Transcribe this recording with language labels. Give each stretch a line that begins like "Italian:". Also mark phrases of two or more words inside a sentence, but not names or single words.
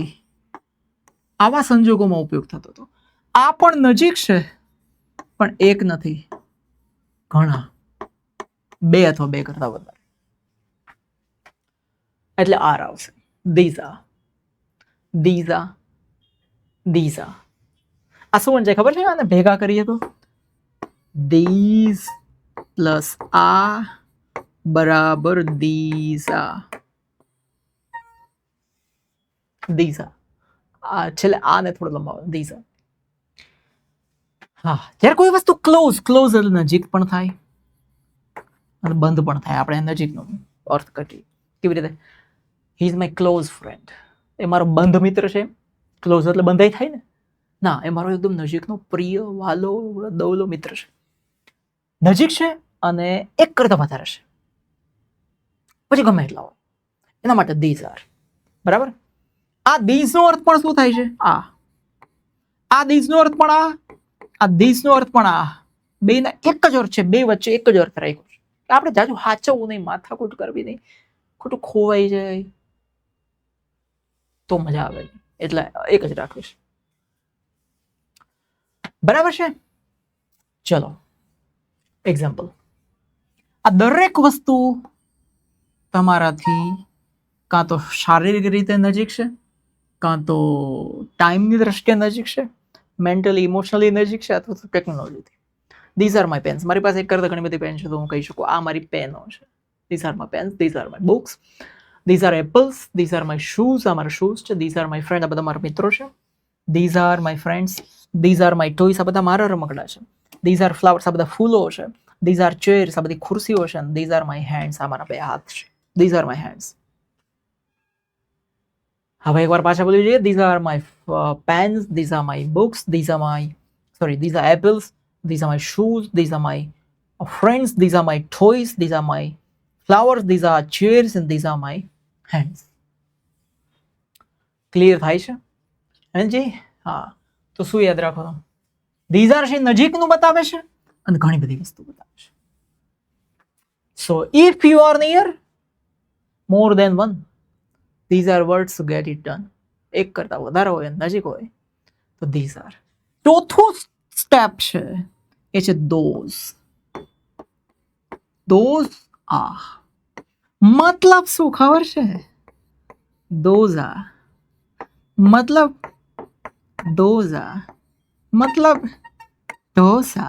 Gujarati: આવા સંજોગોમાં ઉપયોગ થતો હતો. આ પણ નજીક છે પણ એક નથી, ઘણા, 2 અથવા 2 કરતા વધારે. એટલે આર આવશે.
English: these are.
Gujarati: આ શું વંચાય ખબર છે? આને ભેગા કરીએ તો these પ્લસ આ બરાબર
English: these are.
Gujarati: આ છેલ્લે આને થોડો લંબાવો.
English: these are.
Gujarati: હા, જ્યારે કોઈ વસ્તુ ક્લોઝ એટલે નજીક પણ થાય અને બંધ પણ થાય. આપણે નજીકનો અર્થ કરીએ કેવી રીતે?
English: He is my close friend,
Gujarati: એ મારો બંધ મિત્ર છે. ક્લોઝ એટલે બંધાઈ થાય ને? ના, એ મારો એકદમ નજીકનો પ્રિય વાલો દવલો મિત્ર છે. નજીક છે અને એક કરતા વધારે છે, પછી ગમે એટલા હોય, એના માટે
English: these are.
Gujarati: બરાબર. આ these નો અર્થ પણ શું થાય છે? આ these નો અર્થ પણ આ these નો અર્થ પણ આ. બેના એક જ અર્થ છે, બે વચ્ચે એક જ અર્થ રાખ્યો છે. આપણે જાજુ હાચવવું નહીં, માથાકૂટ કરવી નહીં, ખોટું ખોવાઈ જાય તો મજા આવે, એટલે એક જ રાખીશ. બરાબર છે? ચલો એક્ઝામ્પલ. આ દરેક વસ્તુ તમારાથી કાં તો શારીરિક રીતે નજીક છે, કાં તો ટાઈમની દ્રષ્ટિએ નજીક છે,
English: mentally emotionally
Gujarati: નજીક છે, અથવા તો ટેકનોલોજીથી.
English: these are my pens.
Gujarati: મારી પાસે એક કરતા ઘણી બધી પેન છે, તો હું કહી શકું આ મારી પેનો છે.
English: these are my pens, these are my books, these are apples, these are my shoes.
Gujarati: આ મારા શૂઝ છે.
English: these are my friend,
Gujarati: આ બધા મારા મિત્રો છે.
English: these are my friends, these are my toys,
Gujarati: આ બધા મારા રમકડા છે.
English: these are flowers,
Gujarati: આ બધા ફૂલો છે.
English: these are chairs,
Gujarati: આ બધી ખુરશીઓ છે.
English: these are my hands,
Gujarati: આ મારા 2 હાથ છે. these are my hands. હવે એકવાર પાછા બોલી જોઈએ.
English: these are my pens, these are my books, these are apples, these are my shoes, these are my friends, these are my toys, these are my flowers, these are chairs, and these are my hands.
Gujarati: ક્લિયર થાય છે? જી હા. તો શું યાદ રાખો?
English: these are
Gujarati: છે નજીકનું બતાવે છે અને ઘણી બધી વસ્તુ બતાવે છે.
English: so if you are near more than one, these are words to get it done.
Gujarati: એક કરતા વધારે હોય, નજીક હોય, તો
English: these are.
Gujarati: ચોથું સ્ટેપ છે એ છે ધોઝ.
English: those are.
Gujarati: મતલબ શું ખબર છે?
English: those are
Gujarati: મતલબ ડોઝા મતલબ ઢોસા.